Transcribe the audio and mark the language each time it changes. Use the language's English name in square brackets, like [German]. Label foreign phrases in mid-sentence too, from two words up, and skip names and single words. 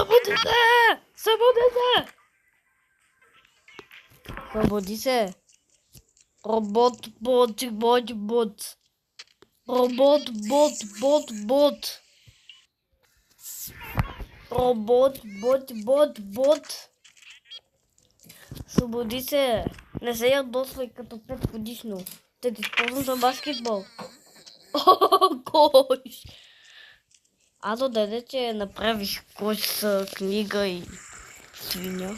[Bulgarian] се! Събуди се! Събуди се! Робот, бот, бот, бот. Робот, бот, бот, бот. Робот, бот, бот, бот. Събуди се! Не се ядосвай като 5 годишно. Да ти използвам за баскетбол. О, кош! Ато даде, че направиш кош с книга и свиня.